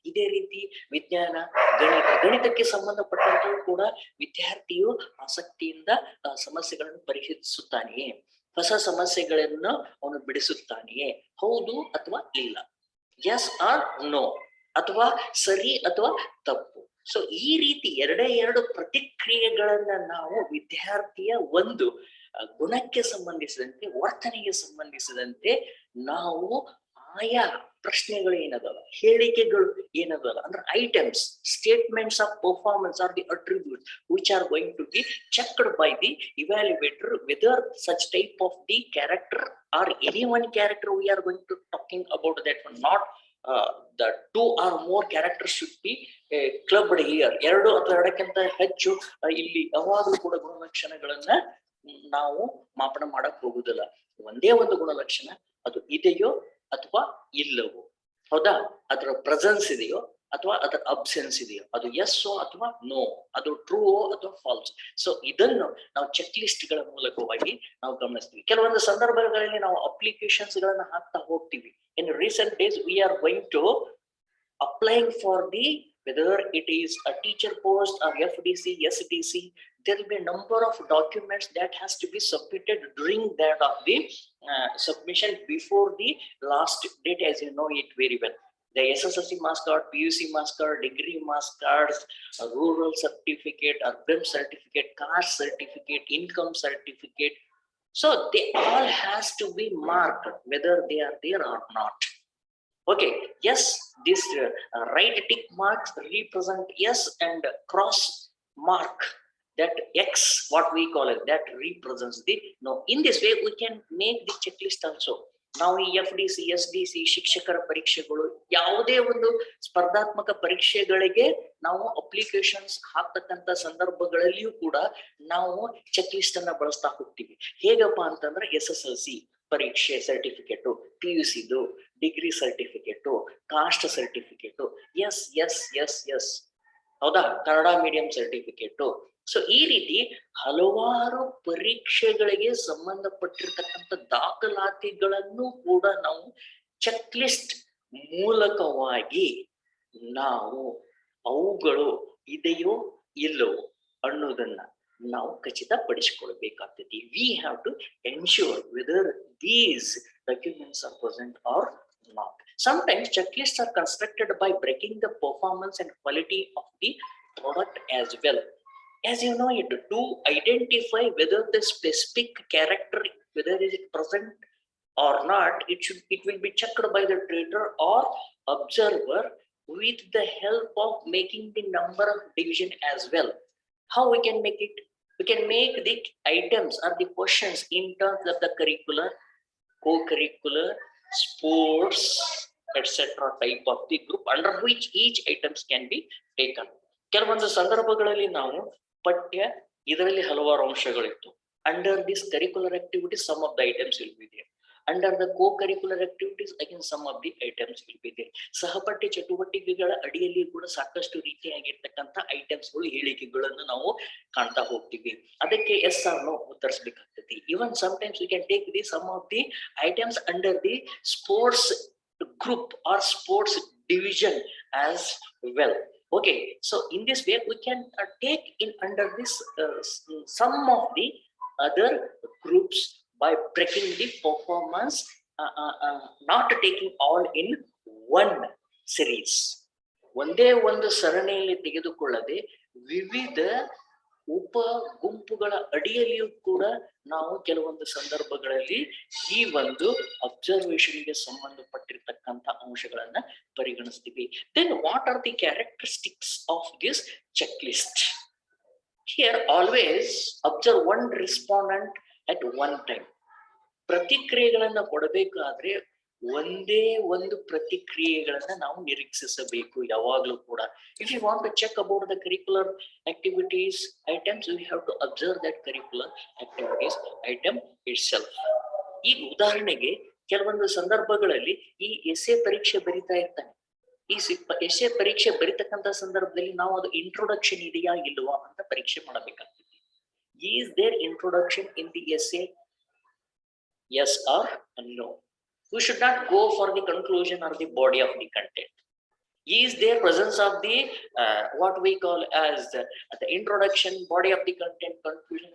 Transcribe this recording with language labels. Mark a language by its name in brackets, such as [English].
[Kannada] ಇದೇ ರೀತಿ ವಿಜ್ಞಾನ, ಗಣಿತಕ್ಕೆ ಸಂಬಂಧಪಟ್ಟಂತೆಯೂ ಕೂಡ ವಿದ್ಯಾರ್ಥಿಯು ಆಸಕ್ತಿಯಿಂದ ಸಮಸ್ಯೆಗಳನ್ನು ಪರಿಹರಿಸುತ್ತಾನೆಯೇ, ಹೊಸ ಸಮಸ್ಯೆಗಳನ್ನು ಅವನು ಬಿಡಿಸುತ್ತಾನೆಯೇ, ಹೌದು ಅಥವಾ ಇಲ್ಲ, [English] yes or no, [Kannada] ಅಥವಾ ಸರಿ ಅಥವಾ ತಪ್ಪು. ಸೊ ಈ ರೀತಿ ಎರಡು ಪ್ರತಿಕ್ರಿಯೆಗಳನ್ನ ನಾವು ವಿದ್ಯಾರ್ಥಿಯ ಒಂದು ಗುಣಕ್ಕೆ ಸಂಬಂಧಿಸಿದಂತೆ, ವರ್ತನೆಗೆ ಸಂಬಂಧಿಸಿದಂತೆ ನಾವು ಆಯಾ ಪ್ರಶ್ನೆಗಳು ಏನದಲ್ಲ, ಹೇಳಿಕೆಗಳು ಏನದಲ್ಲ, ಅಂದ್ರೆ [English] Items, statements of performance are the attribute which are going to be checked by the evaluator whether such type of the character or any one character we are going to talking about that one, not the two or more characters should be clubbed here. [Kannada] ಎರಡು ಅಥವಾ ಎರಡಕ್ಕಿಂತ ಹೆಚ್ಚು ಇಲ್ಲಿ ಯಾವಾಗಲೂ ಕೂಡ ಗುಣಲಕ್ಷಣಗಳನ್ನ ನಾವು ಮಾಪನ ಮಾಡಕ್ ಹೋಗುದಿಲ್ಲ. ಒಂದೇ ಒಂದು ಗುಣಲಕ್ಷಣ, ಅದು ಇದೆಯೋ ಅಥವಾ ಇಲ್ಲವೋ, ಹೌದಾ, ಅದರ ಪ್ರೆಸೆನ್ಸ್ ಇದೆಯೋ ಅಥವಾ ಅದರ ಅಬ್ಸೆನ್ಸ್ ಇದೆಯೋ, ಅದು ಎಸ್ಸೋ ಅಥವಾ ನೋ, ಅದು ಟ್ರೂ ಅಥವಾ ಫಾಲ್ಸ್. ಸೊ ಇದನ್ನು ನಾವು ಚೆಕ್ ಲಿಸ್ಟ್ ಗಳ ಮೂಲಕವಾಗಿ ನಾವು ಗಮನಿಸ್ತೀವಿ. ಕೆಲವೊಂದು ಸಂದರ್ಭಗಳಲ್ಲಿ ನಾವು ಅಪ್ಲಿಕೇಶನ್ಸ್ ಗಳನ್ನ ಹಾಕ್ತಾ ಹೋಗ್ತೀವಿ. [English] In recent days we are going to applying for the, whether it is a teacher post or FDC, SDC, there will be a number of documents that has to be submitted during that of the submission before the last date, as you know it very well. The SSLC marks card, PUC marks card, degree marks cards, rural certificate, urban certificate, caste certificate, income certificate. So they all has to be marked whether they are there or not. Okay, yes, this right tick marks represent yes, and cross mark that X, what we call it, that represents the no. In this way we can make the checklist also. [Kannada] ನಾವು ಈ FDC, SDC, ಶಿಕ್ಷಕರ ಪರೀಕ್ಷೆಗಳು, ಯಾವುದೇ ಒಂದು ಸ್ಪರ್ಧಾತ್ಮಕ ಪರೀಕ್ಷೆಗಳಿಗೆ ನಾವು applications ಹಾಕ್ತಕ್ಕಂತ ಸಂದರ್ಭಗಳಲ್ಲಿಯೂ ಕೂಡ ನಾವು ಚೆಕ್ ಲಿಸ್ಟ್ ಅನ್ನ ಬಳಸ್ತಾ ಹೋಗ್ತೀವಿ. ಹೇಗಪ್ಪ ಅಂತಂದ್ರೆ SSLC ಪರೀಕ್ಷೆ certificate, PUCದು degree certificate, caste certificate, S S S S, ಹೌದಾ, ಕನ್ನಡ ಮೀಡಿಯಂ ಸರ್ಟಿಫಿಕೇಟ್. ಸೊ ಈ ರೀತಿ ಹಲವಾರು ಪರೀಕ್ಷೆಗಳಿಗೆ ಸಂಬಂಧಪಟ್ಟಿರ್ತಕ್ಕಂಥ ದಾಖಲಾತಿಗಳನ್ನು ಕೂಡ ನಾವು ಚೆಕ್ ಲಿಸ್ಟ್ ಮೂಲಕವಾಗಿ ನಾವು ಅವುಗಳು ಇದೆಯೋ ಇಲ್ಲವೋ ಅನ್ನೋದನ್ನ ನಾವು ಖಚಿತಪಡಿಸಿಕೊಳ್ಬೇಕಾಗ್ತದೆ. [English] We have to ensure whether these documents are present or not. Sometimes checklists are constructed by breaking the performance and quality of the product as well. As you know it, to identify whether the specific character, whether is it present or not, it will be checked by the trader or observer with the help of making the number of division as well. How we can make it? We can make the items or the questions in terms of the curricular, co-curricular, sports, etc. type of the group under which each items can be taken. [Kannada] ಕೆಲವೊಂದು ಸಂದರ್ಭಗಳಲ್ಲಿ ನಾವು ಪಠ್ಯ ಇದರಲ್ಲಿ ಹಲವಾರು ಅಂಶಗಳಿತ್ತು. [English] Under this curricular activities, some of the items will be there. Under the co-curricular activities, again some of the items will be there. [Kannada] ಸಹಪಠ್ಯ ಚಟುವಟಿಕೆಗಳ ಅಡಿಯಲ್ಲಿ ಕೂಡ ಸಾಕಷ್ಟು ರೀತಿಯಾಗಿರ್ತಕ್ಕಂಥ ಐಟಮ್ಸ್ಗಳು, ಹೇಳಿಕೆಗಳನ್ನು ನಾವು ಕಾಣ್ತಾ ಹೋಗ್ತೀವಿ. ಅದಕ್ಕೆ [English] yes or no [Kannada] ಉತ್ತರಿಸಬೇಕಾಗ್ತದೆ. [English] Even sometimes we can take the some of the items under the sports group or sports division as well. Okay, so in this way we can take in under this some of the other groups by breaking the performance, not taking all in one series. [Kannada] ಒಂದೇ ಒಂದು ಸರಣಿಯಲ್ಲಿ ತೆಗೆದುಕೊಳ್ಳದೆ ವಿವಿಧ ಉಪ ಗುಂಪುಗಳ ಅಡಿಯಲ್ಲಿಯೂ ಕೂಡ ನಾವು ಕೆಲವೊಂದು ಸಂದರ್ಭಗಳಲ್ಲಿ ಈ ಒಂದು ಅಬ್ಸರ್ವೇಷನ್ಗೆ ಸಂಬಂಧಪಟ್ಟಿರ್ತಕ್ಕಂಥ ಅಂಶಗಳನ್ನ ಪರಿಗಣಿಸ್ತೀವಿ. [English] Then what are the characteristics of this checklist? Here always observe one respondent at one time. [Kannada] ಪ್ರತಿಕ್ರಿಯೆಗಳನ್ನ ಕೊಡಬೇಕಾದ್ರೆ ಒಂದೇ ಒಂದು ಪ್ರತಿಕ್ರಿಯೆಗಳನ್ನ ನಾವು ನಿರೀಕ್ಷಿಸಬೇಕು ಯಾವಾಗ್ಲೂ ಕೂಡ. [English] If you want to check about the curricular activities items, we have to observe that curricular activities item itself. [Kannada] ಈಗ ಉದಾಹರಣೆಗೆ ಕೆಲವೊಂದು ಸಂದರ್ಭಗಳಲ್ಲಿ ಈ ಎಸ್ಸೆ ಪರೀಕ್ಷೆ ಬರಿತಾ ಇರ್ತಾನೆ. ಈ ಎಸ್ಸೆ ಪರೀಕ್ಷೆ ಬರಿತಕ್ಕಂಥ ಸಂದರ್ಭದಲ್ಲಿ ನಾವು ಅದು ಇಂಟ್ರೊಡಕ್ಷನ್ ಇದೆಯಾ ಇಲ್ವಾ ಅಂತ ಪರೀಕ್ಷೆ ಮಾಡಬೇಕಾಗ್ತದೆ. [English] Is there introduction in the essay? Yes or no? We should not go for the conclusion or the body of the content. Is there presence of the what we call as the introduction, body of the content, conclusion?